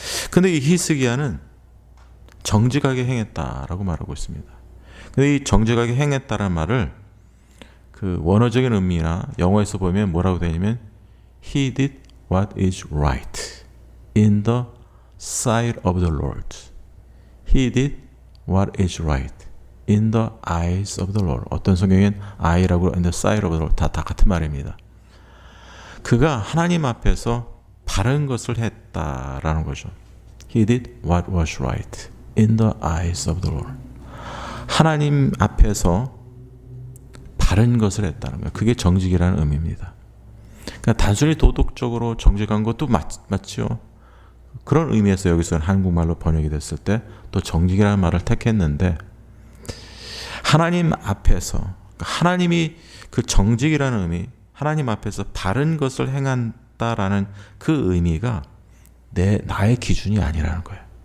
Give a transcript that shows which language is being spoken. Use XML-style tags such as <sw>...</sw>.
<ko>근데 이 히스기야는 정직하게 행했다라고 말하고 있습니다. 근데 이 정직하게 행했다라는 말을 그 원어적인 의미나 영어에서 보면 뭐라고 되냐면</ko> <en>He did what is right in the sight of the Lord. He did what is right in the eyes of the Lord.</en> <ko>어떤 성경엔 eye라고</ko> <en>in the sight of the Lord</en> <ko>다 같은 말입니다. 그가 하나님 앞에서 바른 것을 했다라는 거죠.</ko> <en>He did what was right in the eyes of the Lord.</en> <ko>하나님 앞에서 바른 것을 했다는 거예요. 그게 정직이라는 의미입니다. 그러니까 단순히 도덕적으로 정직한 것도 맞죠. 그런 의미에서 여기서는 한국말로 번역이 됐을 때 또 정직이라는 말을 택했는데, 하나님 앞에서, 하나님이 그 정직이라는 의미, 하나님 앞에서 바른 것을 행한다라는 그 의미가 나의 기준이 아니라는 거예요.</ko>